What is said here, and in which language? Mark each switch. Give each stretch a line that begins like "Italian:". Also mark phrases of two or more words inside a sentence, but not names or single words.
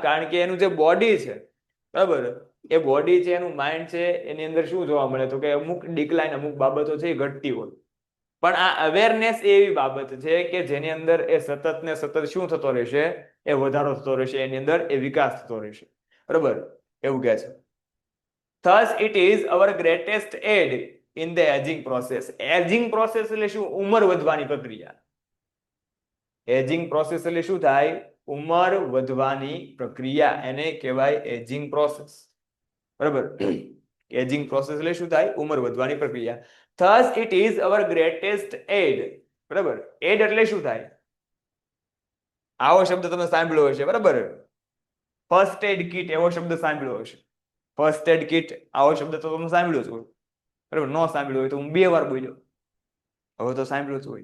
Gujarati: કારણ કે એનું જે બોડી છે, બરાબર, એ બોડી છે, એનું માઇન્ડ છે, એની અંદર શું જોવા મળે? તો કે અમુક ડિક્લાઇન, અમુક બાબતો છે એ ઘટતી હોય. પણ આ અવેરનેસ એવી બાબત છે કે જેની અંદર એ સતત ને સતત શું થતો રહેશે? એ વધારો થતો રહેશે, એની અંદર એ વિકાસ થતો રહેશે. બરાબર. એવું કહે છે.
English: Thus it is our greatest aid in the aging process. aging process
Gujarati: એટલે શું? ઉંમર વધવાની પ્રક્રિયા.
English: aging process
Gujarati: એટલે શું થાય? ઉંમર વધવાની પ્રક્રિયા. એને કહેવાય
English: aging process.
Gujarati: બરાબર.
English: aging process
Gujarati: એટલે શું થાય? ઉંમર વધવાની પ્રક્રિયા.
English: Thus it is our greatest aid.
Gujarati: બરાબર. એડ એટલે શું થાય? આવો શબ્દ તમે સાંભળ્યો હશે, બરાબર.
English: first aid kit
Gujarati: એવો શબ્દ સાંભળ્યો હશે.
English: first aid kit
Gujarati: આવો શબ્દ તો તમે સાંભળ્યો જ હોય. બરાબર. ન સાંભળ્યો હોય તો હું 2 વાર બોલ્યો, હવે તો સાંભળ્યો જ હોય.